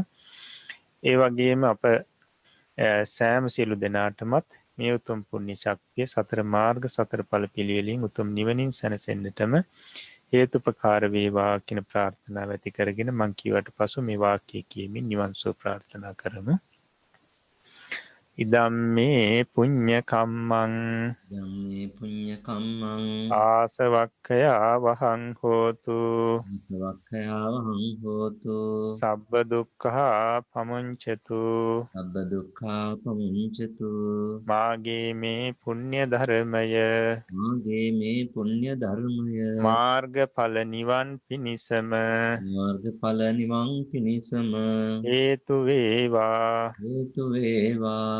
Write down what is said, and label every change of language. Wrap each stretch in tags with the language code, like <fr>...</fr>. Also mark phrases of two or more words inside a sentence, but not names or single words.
<si>ඒ වගේම අප සෑම සියලු දෙනාටමත් මේ උතුම් පුණ්‍ය ශක්තිය සතර මාර්ග සතර ඵල පිළිවෙලින් උතුම් නිවනින් සැනසෙන්නටම හේතුපකාර වේවා කියන ප්‍රාර්ථනාව ඇති කරගෙන මං කියවට පසු මේ වාක්‍යය කියමින් නිවන් සුව ප්‍රාර්ථනා කරමු.</si> <pi>ඉදම්මේ පුඤ්ඤ කම්මං ධම්මේ පුඤ්ඤ කම්මං ආසවක්ඛයා වහං හෝතු සවක්ඛයාවහං හෝතු සබ්බ දුක්ඛා පමුංචතු සබ්බ දුක්ඛා පමුංචතු</pi> <si>මාගේ මේ පුණ්‍ය ධර්මය මාගේ මේ පුණ්‍ය ධර්මය මාර්ගඵල නිවන් පිණිසම මාර්ගඵල නිවන් පිණිසම හේතු වේවා හේතු වේවා</si>